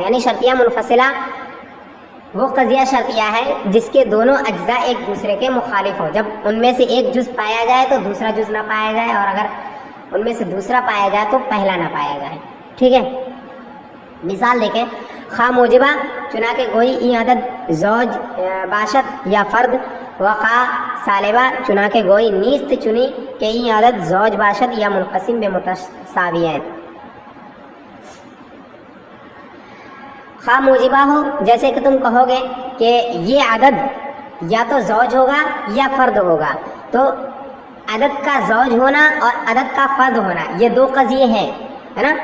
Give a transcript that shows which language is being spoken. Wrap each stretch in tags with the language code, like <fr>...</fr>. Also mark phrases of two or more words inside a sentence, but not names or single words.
<ur>یعنی شرطیہ منفصلہ وہ قضیہ شرطیہ ہے جس کے دونوں اجزاء ایک دوسرے کے مخالف ہو. جب ان میں سے ایک جز پایا جائے تو دوسرا جز نہ پایا جائے، اور اگر ان میں سے دوسرا پایا جائے تو پہلا نہ پایا جائے. ٹھیک ہے، مثال دیکھیں.</ur> <fa>خواہ موجبہ چنا کے گوئی ای عدد زوج باشد یا فرد، و خواہ سالبہ چنا کے گوئی نیست چنی کہ ای عدد زوج باشد یا منقسم بے متساویین.</fa> <ur>خواہ موجبہ ہو، جیسے کہ تم کہو گے کہ یہ عدد یا تو زوج ہوگا یا فرد ہوگا، تو عدد کا زوج ہونا اور عدد کا فرد ہونا یہ دو قضیے ہیں، ہے نا.</ur>